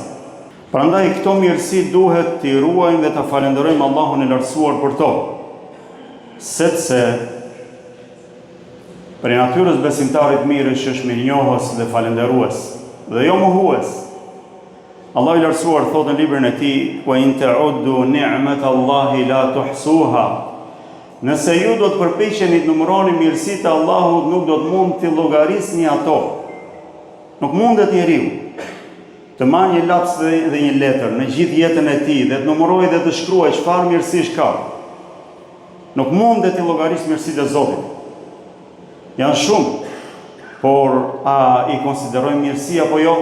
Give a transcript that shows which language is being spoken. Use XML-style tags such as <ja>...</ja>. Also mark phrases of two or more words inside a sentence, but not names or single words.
<sq>Prandaj këto mirësi duhet t'i ruajmë dhe ta falenderojmë Allahun e lartësuar për to. Sepse për natyrës besimtarit mirë është mirënjohës dhe falenderues dhe jo mohues. Allah i lartësuar thotë në librin e tij:</sq> <ar>"وإن تعدوا نعمة الله لا تحصوها."</ar> <sq>Nëse ju do të përpiqeni të numëroni mirësitë e Allahut, nuk do të mund t'i llogarisni ato. Nuk mundet njeriu të marrë një laps dhe një letër në gjithë jetën e tij dhe të numërojë dhe të shkruajë çfarë mirësish ka. Nuk mundet t'i llogarisë mirësitë e Zotit. Janë shumë, por a i konsiderojmë mirësi apo jo?</sq>